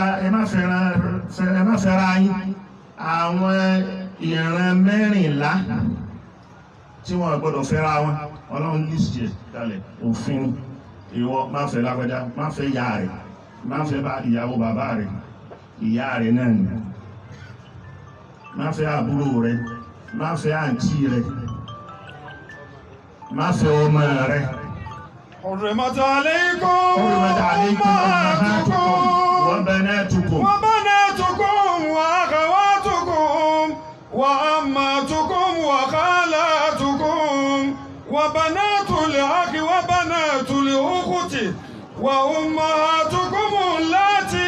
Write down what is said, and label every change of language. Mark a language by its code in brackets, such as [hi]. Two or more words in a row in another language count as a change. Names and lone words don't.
[yo] fẹ́ra yín àwọn ìran mẹ́rìnlá tí wọ́n gbọ́dọ̀ fẹ́ra wọn ọlọ́run list ẹ̀ kalẹ̀ òfin ìwọ má fẹ́ lágbájá má fẹ́ ìyá rẹ̀ má fẹ́ bá ìyàwó bàbá rẹ̀ ìyá rẹ̀ náà ni má fẹ́ àbúrò rẹ̀ má fẹ́ àǹtí rẹ̀ má fẹ́ ọmọ rẹ̀. [ar] حرمت عليكم أمهاتكم وبناتكم وأخواتكم وأماتكم وخالاتكم وبنات الأخ وبنات الأخت وأمهاتكم اللاتي